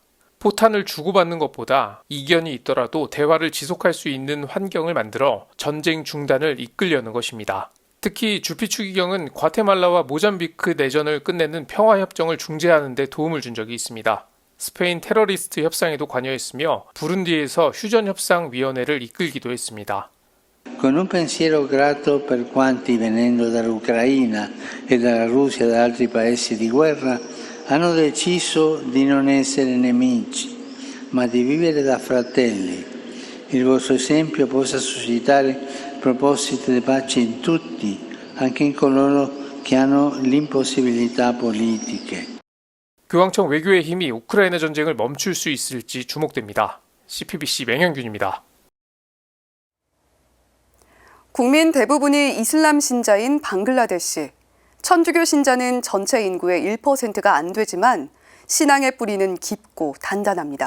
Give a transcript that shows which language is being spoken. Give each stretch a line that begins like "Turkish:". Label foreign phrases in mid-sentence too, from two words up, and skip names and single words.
Korean: 포탄을 주고받는 것보다 이견이 있더라도 대화를 지속할 수 있는 환경을 만들어 전쟁 중단을 이끌려는 것입니다. 특히 주피 추기경은 과테말라와 모잠비크 내전을 끝내는 평화협정을 중재하는 데 도움을 준 적이 있습니다. 스페인 테러리스트 협상에도 관여했으며 부룬디에서 휴전협상위원회를 이끌기도 했습니다.
Italian: Con un pensiero grato per quanti venendo dall'Ucraina e dalla Russia e da altri paesi di guerra hanno deciso di non essere nemici, ma di vivere da fratelli. Il vostro esempio possa suscitare propositi di pace in tutti, anche in coloro che hanno l'impossibilità politiche.
Korean: 교황청 외교의 힘이 우크라이나 전쟁을 멈출 수 있을지 주목됩니다. CPBC 맹현균입니다. 국민 대부분이 이슬람 신자인 방글라데시. 천주교 신자는 전체 인구의 1%가 안 되지만 신앙의 뿌리는 깊고 단단합니다.